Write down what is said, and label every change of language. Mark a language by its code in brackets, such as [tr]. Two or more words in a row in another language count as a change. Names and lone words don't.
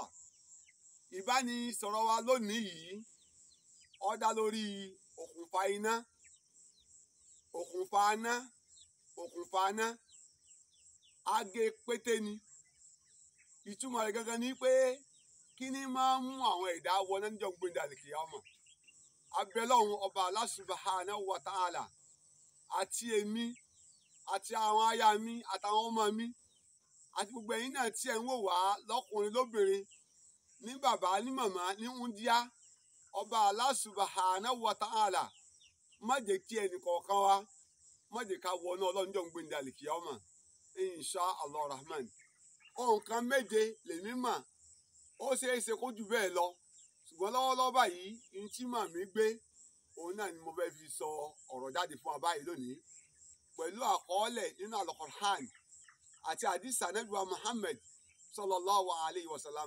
[yo] ìbánisọ̀rọ̀ wa lónìí yìí ó dá lórí òkùnfà iná, òkùnfà iná agé pété ni. ìtumọ̀ rẹ̀ gangan ni pé kí ni máa ń mú àwọn ẹ̀dá wọná níjọ́ gbẹ̀ndẹ̀ àlìkìyámà. abẹ́lọ́hun ọba [ar] الله سبحانه وتعالى [yo] àti èmi àti àwọn aya mi àtàwọn ọmọ mi àti gbogbo ẹ̀yin náà tí ẹ ń wò wá lọ́kùnrin lóbìnrin, ní bàbá ní màmá ní wúndíá, ọba [ar] الله سبحانه وتعالى [yo] má jẹ́ kí ẹnì kọ̀ọ̀kan wa má jẹ́ ká wọná ọlọ́njọ́ ń gbẹ̀ndẹ̀ àlìkìyámà [ar] إن شاء الله رحمن. [yo] nǹkan méje lèmi mà, ó ṣeé ṣe kó jù bẹ́ẹ̀ lọ, ṣùgbọ́n lọ́wọ́lọ́wọ́ báyìí ní tí màmí gbé òun náà ni mo fẹ́ fi sọ ọ̀rọ̀ jáde fún wa báyìí lónìí, pẹ̀lú àkọọ́lẹ̀ nínú Al-Qur'an àti àdìsí Ànábì wa Muhammad [ar] صلى الله عليه وسلم.